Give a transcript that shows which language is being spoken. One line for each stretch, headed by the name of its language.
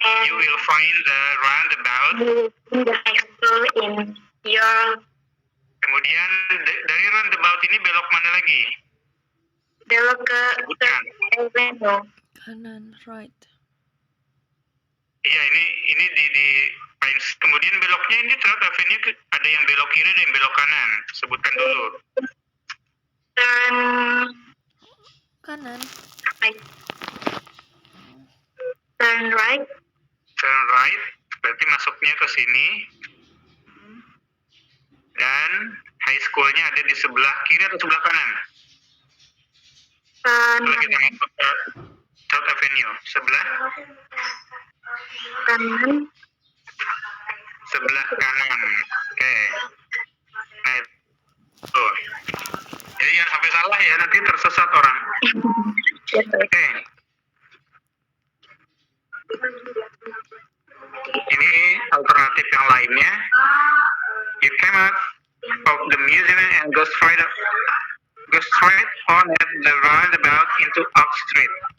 English: You will find the roundabout. In the high school in your
Indonesian: Kemudian dari roundabout ini belok mana lagi? belok ke Sebutkan.
English: Third Avenue.
Indonesian: Kanan,
English: right.
Indonesian: Iya, ini di Pine. Kemudian beloknya ini Third Avenue ada yang belok kiri, ada yang belok kanan. Sebutkan dulu.
English: Turn
Indonesian: Kanan.
English: right. Turn right. Turn right,
Indonesian: berarti masuknya ke sini. Dan high schoolnya ada di sebelah kiri atau sebelah kanan? Setelah kita masuk ke Third Avenue, Kanan. sebelah kanan. Oke. Nah, itu. Jadi jangan sampai salah ya, nanti tersesat orang. Oke. Ini alternatif yang lainnya.
English: You came out of the museum and go straight on at the roundabout into Oak Street.